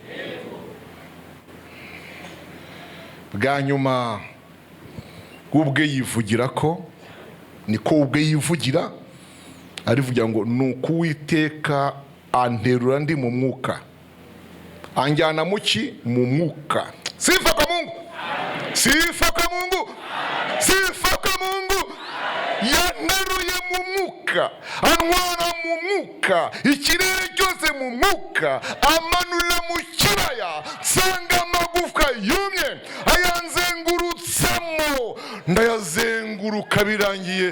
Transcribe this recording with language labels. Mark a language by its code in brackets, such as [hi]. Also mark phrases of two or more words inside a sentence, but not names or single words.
[rw] Bwa nyuma ubwe yivugira ko, niko ubwe yivugira, arivugira ngo nuko Uwiteka anterura ndi mu mwuka, anjyana muki mu mwuka. [sw] Sifa kwa Mungu, sifa kwa Mungu, sifa kwa Mungu. [rw] Yanteruye mu mwuka, antwara mu mwuka, ikirere cyose mu mwuka, amanura mu kibaya, nsanga amagufwa yumye, ayanzengurutsamo, ndayazenguruka birangiye.